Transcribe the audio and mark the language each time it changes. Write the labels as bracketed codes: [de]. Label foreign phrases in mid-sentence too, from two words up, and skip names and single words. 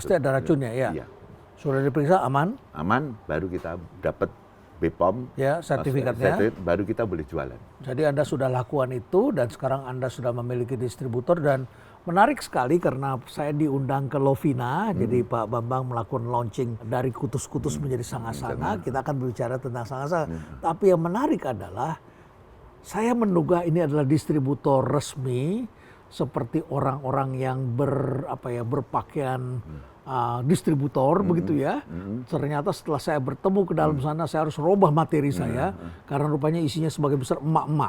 [id] Pasti ada racunnya ya. Sudah diperiksa aman? Aman, baru kita dapat BPOM. Ya, sertifikatnya. Baru kita boleh jualan. Jadi Anda sudah lakukan itu dan sekarang Anda sudah memiliki distributor dan Menarik sekali karena saya diundang ke Lovina, jadi Pak Bambang melakukan launching dari kutus-kutus menjadi sanga-sanga. Kita akan berbicara tentang sanga-sanga. Tapi yang menarik adalah saya menduga ini adalah distributor resmi seperti orang-orang yang berpakaian distributor begitu ya. Ternyata setelah saya bertemu ke dalam sana, saya harus robah materi saya karena rupanya isinya sebagai besar emak-emak.